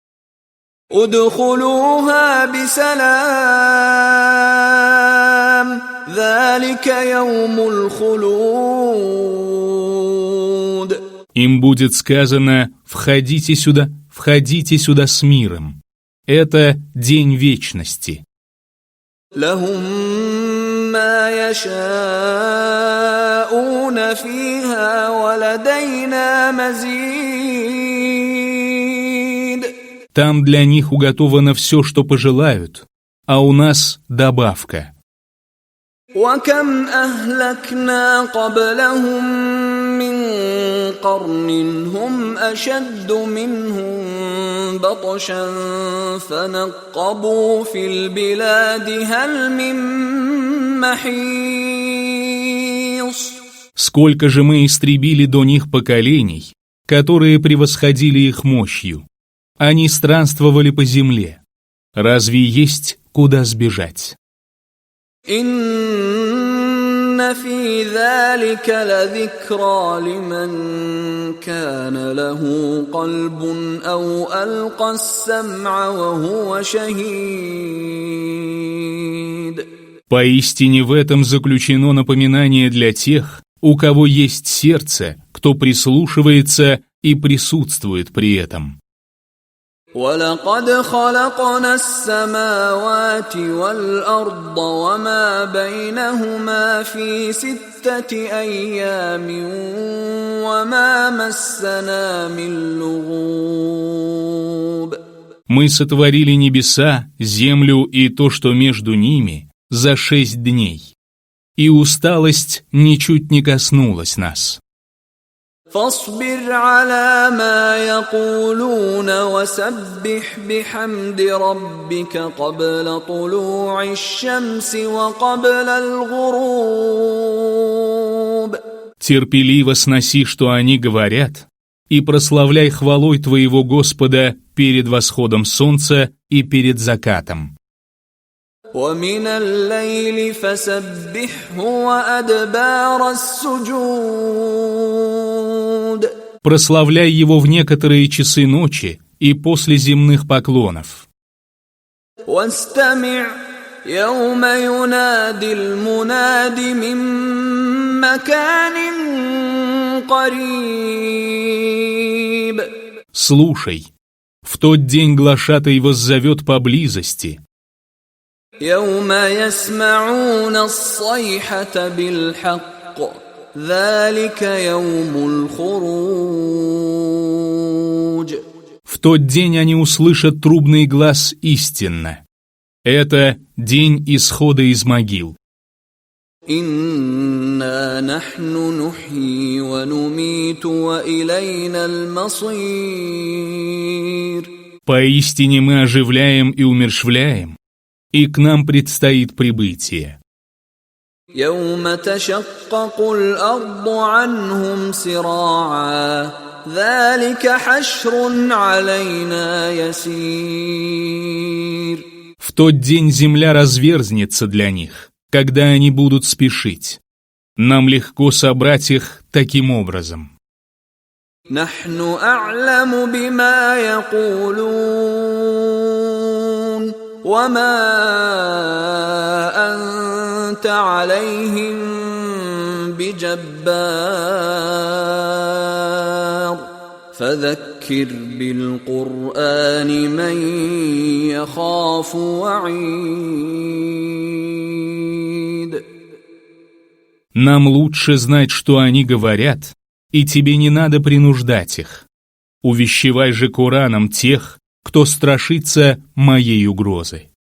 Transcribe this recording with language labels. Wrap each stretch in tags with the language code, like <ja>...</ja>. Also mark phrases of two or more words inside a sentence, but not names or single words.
<ar>ادخلوها بسلام ذلك يوم الخلود.</ar> <ru>Им будет сказано: входите сюда с миром. Это день вечности.</ru> <ar>لهم ما يشاءون فيها ولدينا مزيد.</ar> <ru>Там для них уготовано все, что пожелают, а у нас добавка.</ru> <ar>وكم أهلكنا قبلهم من قرن هم أشد منهم بطشا فنقبوا في البلاد هل من محيص.</ar> <ru>Сколько же мы истребили до них поколений, которые превосходили их мощью. Они странствовали по земле. Разве есть куда сбежать?</ru> <ar>إن في ذلك لذكرى لمن كان له قلب أو ألقى السمع وهو شهيد.</ar> <ru>Поистине в этом заключено напоминание для тех, у кого есть сердце, кто прислушивается и присутствует при этом.</ru> <ar>وَلَقَدْ خَلَقْنَا السَّمَاوَاتِ وَالْأَرْضَ وَمَا بَيْنَهُمَا فِي 6 أَيَّامٍ وَمَا مَسَّنَا مِن لُغُوبٍ.</ar> <ru>Мы сотворили небеса, землю и то, что между ними, за 6 дней. И усталость ничуть не коснулась нас.</ru> <ar>فاصبر على ما يقولون وسبح بحمد ربك قبل طلوع الشمس وقبل الغروب.</ar> <ru>Терпеливо сноси, что они говорят, и прославляй хвалой твоего Господа перед восходом солнца и перед закатом.</ru> <ar>ومن الليل فسبحه وأدبار السجود.</ar> <ru>Прославляй его в некоторые часы ночи и после земных поклонов.</ru> <ar>واستمع يوم ينادي المناد من مكان قريب.</ar> <ru>Слушай, в тот день глашатай воззовет поблизости.</ru> <ar>يوم يسمعون الصيحة بالحق ذلك يوم الخروج.</ar> <ru>В тот день они услышат трубный глас истинно. Это день исхода из могил.</ru> <ar>إنا نحن نحيي ونميت وإلينا المصير.</ar> <ru>Поистине мы оживляем и умерщвляем, и к нам предстоит прибытие.</ru> <ar>يوم تشقق الأرض عنهم سراعا ذلك حشر علينا يسير.</ar> <ru>В тот день земля разверзнется для них, когда они будут спешить. Нам легко собрать их таким образом.</ru> <ar>نحن أعلم بما يقولون وما أنت عليهم بجبار فذكر بالقرآن من يخاف وعيد.</ar> <ru>Нам лучше знать, что они говорят, и тебе не надо принуждать их. Увещевай же Кораном тех, кто страшится моей угрозы.</ru>